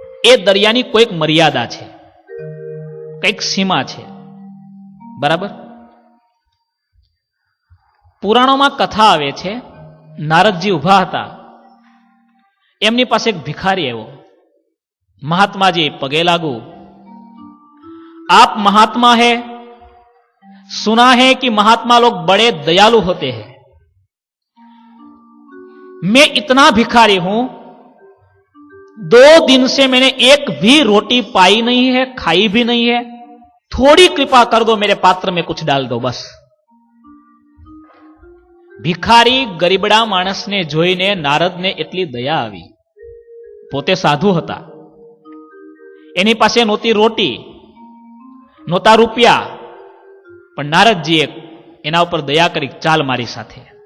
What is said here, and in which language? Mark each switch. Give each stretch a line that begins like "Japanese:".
Gujarati: એ દરિયાની કોઈક મર્યાદા છે, કઈક સીમા છે. બરાબર? પુરાણોમાં કથા આવે છે, નારદજી ઉભા હતા, એમની પાસે એક ભિખારી આવ્યો. મહાત્માજી પગે લાગુ,
Hindi: आप महात्मा है, सुना है कि महात्मा लोग बड़े दयालु होते हैं, मैं इतना भिखारी हूं, 2 दिन से मैंने एक भी रोटी पाई नहीं है, खाई भी नहीं है, थोड़ी कृपा कर दो, मेरे पात्र में कुछ डाल दो बस.
Gujarati: ભિખારી ગરીબડા માણસને જોઈને નારદને એટલી દયા આવી. પોતે સાધુ હતા, એની પાસે નહોતી રોટી, નહોતા રૂપિયા, પણ નારદજીએ એના ઉપર દયા કરી, ચાલ મારી સાથે.